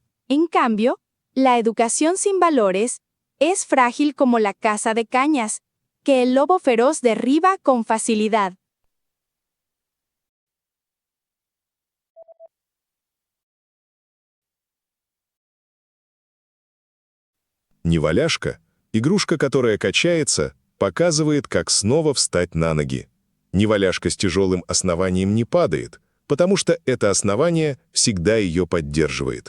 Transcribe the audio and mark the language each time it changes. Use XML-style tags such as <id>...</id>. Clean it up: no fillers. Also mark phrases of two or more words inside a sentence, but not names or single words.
<es>En cambio, la educación sin valores es frágil como la casa de cañas, que el lobo feroz derriba con facilidad.</es> <ru>Неваляшка, игрушка, которая качается, показывает, как снова встать на ноги. Неваляшка с тяжелым основанием не падает, потому что это основание всегда ее поддерживает.</ru>